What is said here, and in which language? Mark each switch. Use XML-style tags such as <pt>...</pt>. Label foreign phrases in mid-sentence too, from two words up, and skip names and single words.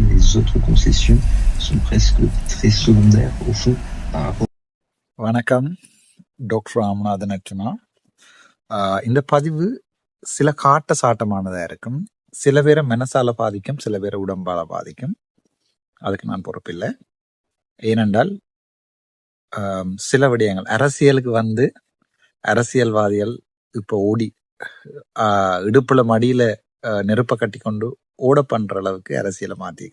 <fr>autres concessions sont presque très secondaires au fond par rapport.</fr> <ta>வணக்கம், டாக்டர் ராமநாதன் அர்ச்சனா. இந்த பதிவு சில காட்ட சாட்டமானதாக இருக்கும். சில பேரை மனசால பாதிக்கும், சில பேரை உடம்பால பாதிக்கும். அதுக்கு நான் பொறுப்பில்லை. ஏனென்றால் சில விடயங்கள் அரசியலுக்கு வந்து அரசியல்வாதிகள் இப்போ ஓடி இடுப்புல மடியில நெருப்ப கட்டி கொண்டு ஓட பண்ற அளவுக்கு அரசியலை மாத்திக்க.</ta>